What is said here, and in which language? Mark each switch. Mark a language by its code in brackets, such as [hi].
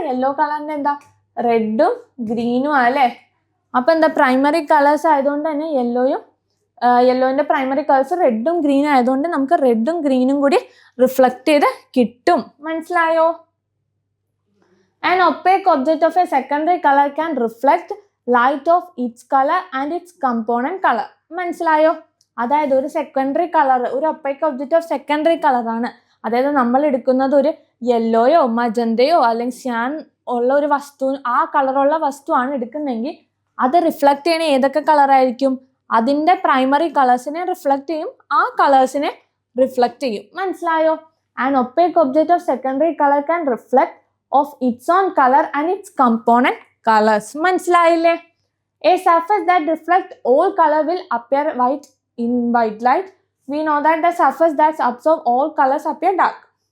[ml] Yellow കളറിന്റെ എന്താ റെഡും ഗ്രീനും അല്ലേ? അപ്പൊ എന്താ പ്രൈമറി കളേഴ്സ് ആയതുകൊണ്ട് തന്നെ യെല്ലോന്റെ പ്രൈമറി കളേഴ്സ് റെഡും ഗ്രീനും ആയതുകൊണ്ട് നമുക്ക് റെഡും ഗ്രീനും കൂടി റിഫ്ലക്ട് ചെയ്ത് കിട്ടും. മനസ്സിലായോ? [en] An opaque object of a secondary color can reflect light of its color and its component color. [ml] മനസ്സിലായോ? അതായത് ഒരു സെക്കൻഡറി കളർ, ഒരു ഒപ്പേക്ക് ഒബ്ജക്റ്റ് ഓഫ് സെക്കൻഡറി കളറാണ്. അതായത് നമ്മൾ എടുക്കുന്നത് ഒരു യെല്ലോയോ മജന്തയോ അല്ലെങ്കിൽ സ്യാൻ ഉള്ള ഒരു വസ്തു, ആ കളറുള്ള വസ്തുവാണ് എടുക്കുന്നതെങ്കിൽ അത് റിഫ്ലക്ട് ചെയ്യണ ഏതൊക്കെ കളറായിരിക്കും? അതിൻ്റെ പ്രൈമറി കളേഴ്സിനെ റിഫ്ലക്ട് ചെയ്യും, ആ കളേഴ്സിനെ റിഫ്ലക്ട് ചെയ്യും. മനസ്സിലായോ? [en] An opaque object of secondary colour can reflect of its own color and its component colors. [ml] മനസ്സിലായില്ലേ? [en] A surface that reflects all color will appear white in white light. We know that the surface that absorbs all colors appear dark.